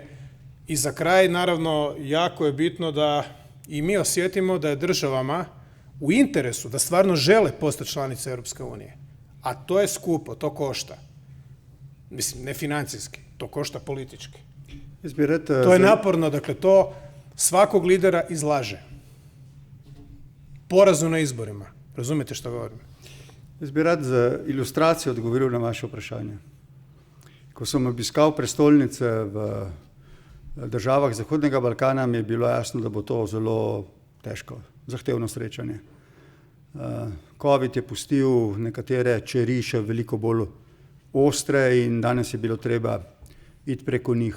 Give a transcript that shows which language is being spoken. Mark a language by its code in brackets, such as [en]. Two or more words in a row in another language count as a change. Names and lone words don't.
[hr] I za kraj, naravno, jako je bitno da i mi osjetimo da je državama u interesu, da stvarno žele postati članice Europske unije. A to je skupo, to košta. Mislim, ne financijski, to košta politički. To je naporno, dakle, to svakog lidera izlaže. Porazu na izborima. Razumete što govorim? [sl] Jaz bi rad za ilustracijo odgovoril na vaše vprašanje. Ko sem obiskal prestolnice v državah Zahodnega Balkana, mi je bilo jasno, da bo to zelo težko, zahtevno srečanje. Covid je pustil nekatere čeri še veliko bolj ostre in danes je bilo treba iti preko njih.